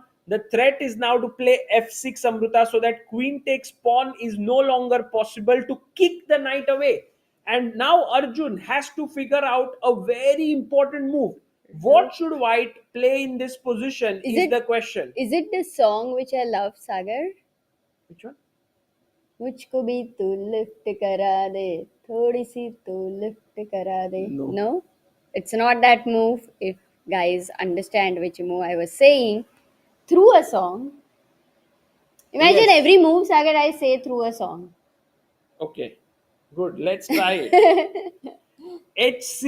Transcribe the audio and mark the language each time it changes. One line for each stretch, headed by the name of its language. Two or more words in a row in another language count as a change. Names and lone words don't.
English: The threat is now to play f6 Amrita so that queen takes pawn is no longer possible to kick the knight away. And now Arjun has to figure out a very important move. What should white play in this position is is it the question. is it the song which I love, Sagar? Which one?
Hindi: मुझको भी तू लिफ्ट करा दे थोड़ी सी तू लिफ्ट करा दे
English: No. no, it's not that move. If guys understand which move I was saying through a song, imagine Yes. every move, Sagar, I say through a song. Okay, good. Let's try it. do,